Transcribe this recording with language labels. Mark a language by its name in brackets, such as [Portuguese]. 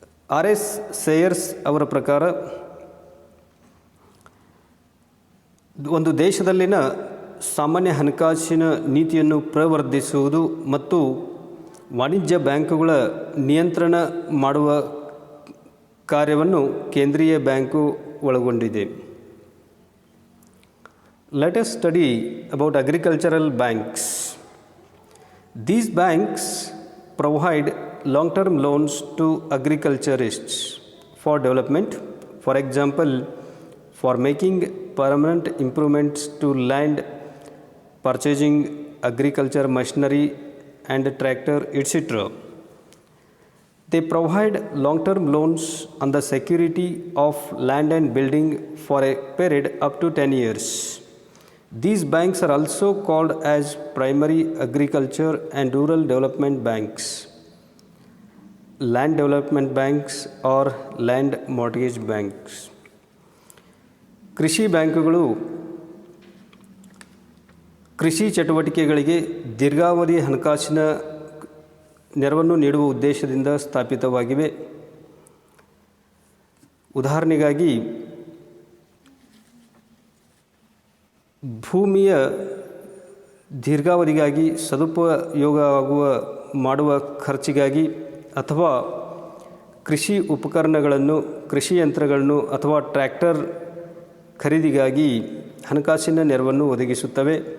[Kannada] R.S. ಸೇಯರ್ಸ್ ಅವರ ಪ್ರಕಾರ ಒಂದು ದೇಶದಲ್ಲಿನ ಸಾಮಾನ್ಯ ಹಣಕಾಸಿನ ನೀತಿಯನ್ನು ಪ್ರವರ್ಧಿಸುವುದು ಮತ್ತು ವಾಣಿಜ್ಯ ಬ್ಯಾಂಕುಗಳ ನಿಯಂತ್ರಣ ಮಾಡುವ ಕಾರ್ಯವನ್ನು ಕೇಂದ್ರೀಯ ಬ್ಯಾಂಕು ಒಳಗೊಂಡಿದೆ. [English] Let us study about agricultural banks. These banks provide long-term loans to agriculturists for development. For example, for making permanent improvements to land, purchasing agriculture machinery and tractor, etc. They provide long-term loans on the security of land and building for a period up to 10 years. These banks are also called as primary agriculture and rural development banks, land development banks or land mortgage banks. [Kannada] ಕೃಷಿ ಬ್ಯಾಂಕುಗಳು ಕೃಷಿ ಚಟುವಟಿಕೆಗಳಿಗೆ ದೀರ್ಘಾವಧಿ ಹಣಕಾಸಿನ ನೆರವನ್ನು ನೀಡುವ ಉದ್ದೇಶದಿಂದ ಸ್ಥಾಪಿತವಾಗಿವೆ. ಉದಾಹರಣೆಗಾಗಿ ಭೂಮಿಯ ದೀರ್ಘಾವಧಿಗಾಗಿ ಸದುಪಯೋಗವಾಗುವ ಮಾಡುವ ಖರ್ಚಿಗಾಗಿ ಅಥವಾ ಕೃಷಿ ಉಪಕರಣಗಳನ್ನು, ಕೃಷಿ ಯಂತ್ರಗಳನ್ನು ಅಥವಾ ಟ್ರ್ಯಾಕ್ಟರ್ ಖರೀದಿಗಾಗಿ ಹಣಕಾಸಿನ ನೆರವನ್ನು ಒದಗಿಸುತ್ತವೆ.